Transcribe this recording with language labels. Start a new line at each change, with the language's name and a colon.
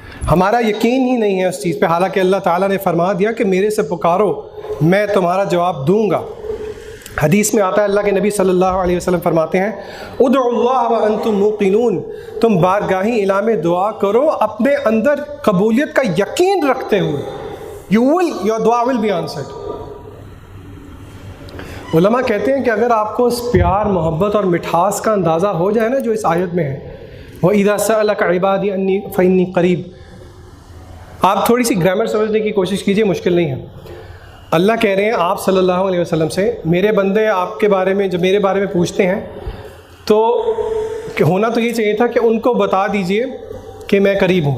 Urdu: ہمارا یقین ہی نہیں ہے اس چیز پہ، حالانکہ اللہ تعالیٰ نے فرما دیا کہ میرے سے پکارو میں تمہارا جواب دوں گا. حدیث میں آتا ہے اللہ کے نبی صلی اللہ علیہ وسلم فرماتے ہیں
Arabic: ادعوا اللہ وانتم موقنون،
Urdu: تم بارگاہ الہ میں دعا کرو اپنے اندر قبولیت کا یقین رکھتے ہوئے.
English: your dua will be answered.
Urdu: علماء کہتے ہیں کہ اگر آپ کو اس پیار، محبت اور مٹھاس کا اندازہ ہو جائے نا جو اس آیت میں ہے،
Arabic: وَإِذَا سَأَلَكَ عِبَادِي عَنِّي فَإِنِّي قَرِيبٌ،
Urdu: آپ تھوڑی سی گرامر سمجھنے کی کوشش کیجئے، مشکل نہیں ہے. اللہ کہہ رہے ہیں آپ صلی اللہ علیہ وسلم سے میرے بندے آپ کے بارے میں جب میرے بارے میں پوچھتے ہیں تو ہونا تو یہ چاہیے تھا کہ ان کو بتا دیجئے کہ میں قریب ہوں.